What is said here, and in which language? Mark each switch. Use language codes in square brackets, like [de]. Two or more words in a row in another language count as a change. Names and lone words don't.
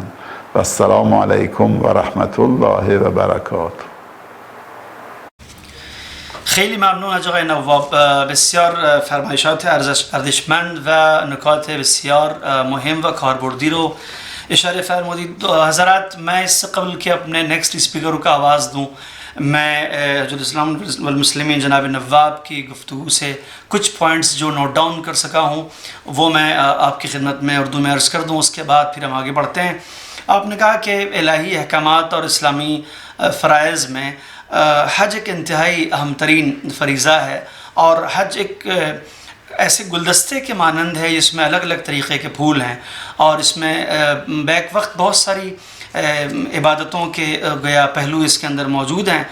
[ar] و السلام علیکم و رحمت الله و برکاته. [fa] خیلی ممنون از آقای نواب، بسیار فرمایشات ارزشمند و نکات بسیار مهم و کاربردی رو اشاره فرمودید. [ur] حضرات، میں اس سے قبل کہ اپنے [en] next speaker [ur] کو آواز دوں، میں [ar] حجت الاسلام والمسلمین [ur] جناب نواب کی گفتگو سے کچھ پوائنٹس جو [en] note down [ur] کر سکا ہوں وہ میں آپ کی خدمت میں اردو میں عرض کر دوں، اس کے بعد پھر ہم آگے بڑھتے ہیں۔ آپ نے کہا کہ الہی احکامات اور اسلامی فرائض میں حج ایک انتہائی اہم ترین فریضہ ہے، اور حج ایک ایسے گلدستے کے مانند ہے جس میں الگ الگ طریقے کے پھول ہیں، اور اس میں بیک وقت بہت ساری عبادتوں کے گویا پہلو اس کے اندر موجود ہیں۔